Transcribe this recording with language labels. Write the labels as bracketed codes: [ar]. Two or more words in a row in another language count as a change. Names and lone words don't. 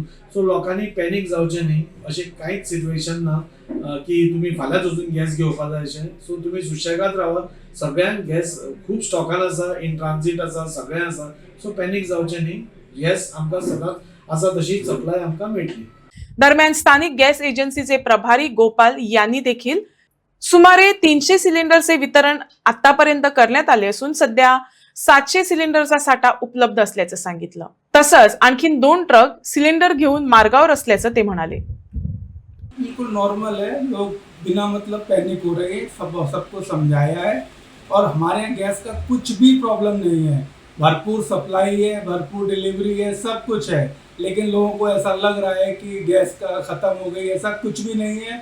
[kok] सो लोकांनी पॅनिक जावचें न्ही, अशें कांयच सिच्युएशन ना की तुमी फाल्यांच वचून गॅस घेवपा जाय अशें। सो तुमी सुशेगाद रावा, सगळ्यांक गॅस खूब स्टॉकान आसा, [en] in transit [kok] आसा, सगळें आसा। सो पॅनिक जावचें न्ही, गॅस आमकां सदांच आसा तशी सप्लाय आमकां मेळटली। [mr] दरम्यान स्थानिक गॅस एजन्सीचे प्रभारी गोपाल यांनी देखील सुमारे 300 सिलेंडरचे वितरण आतापर्यंत करण्यात आले असून सध्या 700 सिलेंडरचा साठा उपलब्ध असल्याचं सांगितलं। तसंच आणखीन 2 ट्रक सिलेंडर घेऊन मार्गावर असल्याचं ते म्हणाले। [hi] बिल्कुल नॉर्मल है, लोग बिना मतलब पैनिक हो रहे हैं, सबको समझाया है और हमारे यहाँ गैस का कुछ भी प्रॉब्लम नहीं है। भरपूर सप्लाई है, भरपूर डिलीवरी है, सब कुछ है। लेकिन लोगों को ऐसा लग रहा है कि गैस का ख़त्म हो गई, ऐसा कुछ भी नहीं है।